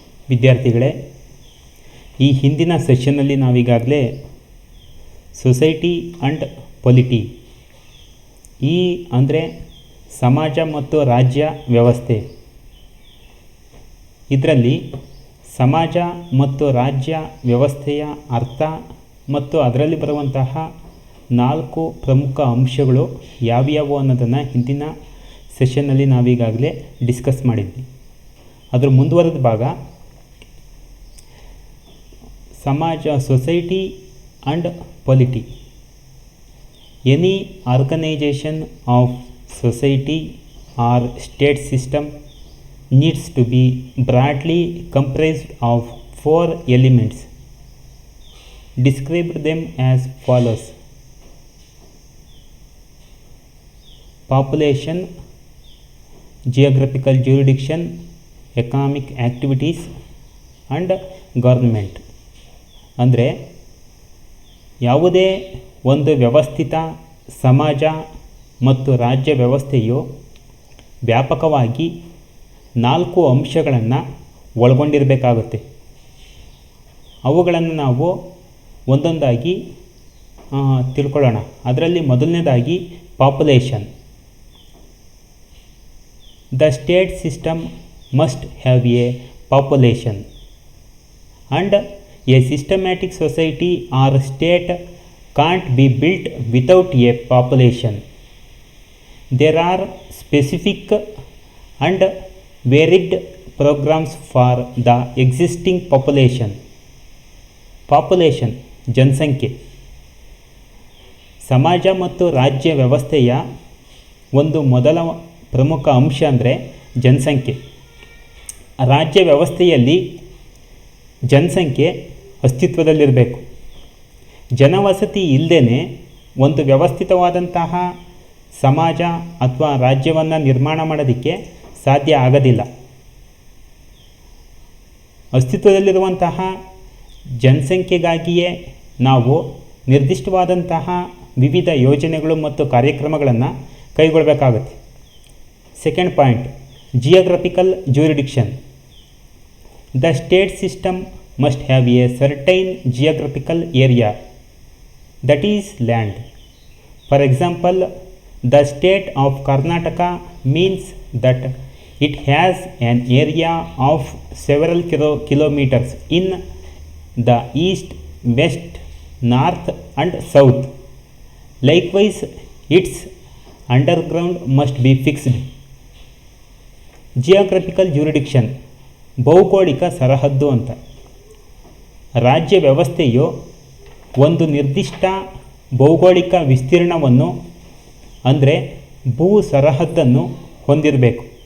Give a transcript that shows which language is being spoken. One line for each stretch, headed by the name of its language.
Kannada: ವಿದ್ಯಾರ್ಥಿಗಳೇ, ಈ ಹಿಂದಿನ ಸೆಷನ್ನಲ್ಲಿ ನಾವೀಗಾಗಲೇ ಸೊಸೈಟಿ ಆ್ಯಂಡ್ ಪೊಲಿಟಿ, ಈ ಅಂದರೆ ಸಮಾಜ ಮತ್ತು ರಾಜ್ಯ ವ್ಯವಸ್ಥೆ, ಇದರಲ್ಲಿ ಸಮಾಜ ಮತ್ತು ರಾಜ್ಯ ವ್ಯವಸ್ಥೆಯ ಅರ್ಥ ಮತ್ತು ಅದರಲ್ಲಿ ಬರುವಂತಹ 4 ಪ್ರಮುಖ ಅಂಶಗಳು ಯಾವ್ಯಾವು ಅನ್ನೋದನ್ನು ಹಿಂದಿನ ಸೆಷನ್ನಲ್ಲಿ ನಾವೀಗಾಗಲೇ ಡಿಸ್ಕಸ್ ಮಾಡಿದ್ವಿ. ಅದರ ಮುಂದುವರೆದ ಭಾಗ ಸಮಾಜ, society and polity.
English: Any organisation of society or state system needs to be broadly comprised of 4 elements. Describe them as follows: population, geographical jurisdiction, economic activities and government.
Kannada: ಅಂದರೆ ಯಾವುದೇ ಒಂದು ವ್ಯವಸ್ಥಿತ ಸಮಾಜ ಮತ್ತು ರಾಜ್ಯ ವ್ಯವಸ್ಥೆಯು ವ್ಯಾಪಕವಾಗಿ 4 ಅಂಶಗಳನ್ನು ಒಳಗೊಂಡಿರಬೇಕಾಗುತ್ತೆ. ಅವುಗಳನ್ನು ನಾವು ಒಂದೊಂದಾಗಿ ತಿಳ್ಕೊಳ್ಳೋಣ. ಅದರಲ್ಲಿ ಮೊದಲನೇದಾಗಿ population.
English: The state system must have a population and a systematic society or state can't be built without a population. There are specific and varied programs for the existing population.
Kannada: Population, ಜನಸಂಖ್ಯೆ. ಸಮಾಜ ಮತ್ತು ರಾಜ್ಯ ವ್ಯವಸ್ಥೆಯ ಒಂದು ಮೊದಲ ಪ್ರಮುಖ ಅಂಶ ಅಂದರೆ ಜನಸಂಖ್ಯೆ. ರಾಜ್ಯ ವ್ಯವಸ್ಥೆಯಲ್ಲಿ ಜನಸಂಖ್ಯೆ ಅಸ್ತಿತ್ವದಲ್ಲಿರಬೇಕು. ಜನವಸತಿ ಇಲ್ಲದೇ ಒಂದು ವ್ಯವಸ್ಥಿತವಾದಂತಹ ಸಮಾಜ ಅಥವಾ ರಾಜ್ಯವನ್ನು ನಿರ್ಮಾಣ ಮಾಡೋದಕ್ಕೆ ಸಾಧ್ಯ ಆಗೋದಿಲ್ಲ. ಅಸ್ತಿತ್ವದಲ್ಲಿರುವಂತಹ ಜನಸಂಖ್ಯೆಗಾಗಿಯೇ ನಾವು ನಿರ್ದಿಷ್ಟವಾದಂತಹ ವಿವಿಧ ಯೋಜನೆಗಳು ಮತ್ತು ಕಾರ್ಯಕ್ರಮಗಳನ್ನು ಕೈಗೊಳ್ಳಬೇಕಾಗುತ್ತೆ.
English: Second point, geographical jurisdiction. The state system must have a certain geographical area, that is land. For example, the state of Karnataka means that it has an area of several kilometers in the east, west, north and south. Likewise, its underground must be fixed.
Kannada: Geographical jurisdiction, ಭೌಗೋಳಿಕ ಸರಹದ್ದು ಅಂತ. ರಾಜ್ಯ ವ್ಯವಸ್ಥೆಯು ಒಂದು ನಿರ್ದಿಷ್ಟ ಭೌಗೋಳಿಕ ವಿಸ್ತೀರ್ಣವನ್ನು ಅಂದರೆ ಭೂ ಸರಹದ್ದನ್ನು ಹೊಂದಿರಬೇಕು.